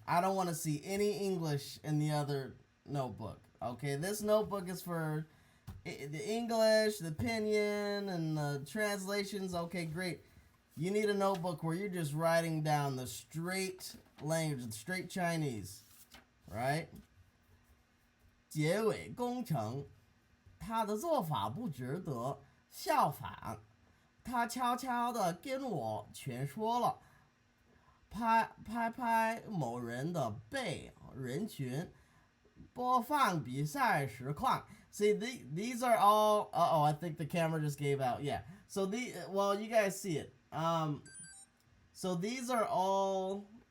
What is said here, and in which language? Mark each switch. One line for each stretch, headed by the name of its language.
English: I don't want to see any English in the other notebook. Okay, this notebook is for the English, the pinyin, and the translations. Okay, great. You need a notebook where you're just writing down the straight language, the straight Chinese, right?
Chinese: 结尾工程，他的做法不值得效仿，他悄悄地跟我全说了，拍某人的背，人群播放比赛实况。
English: See, these are all. I think the camera just gave out. Yeah. So you guys see it. So these are all.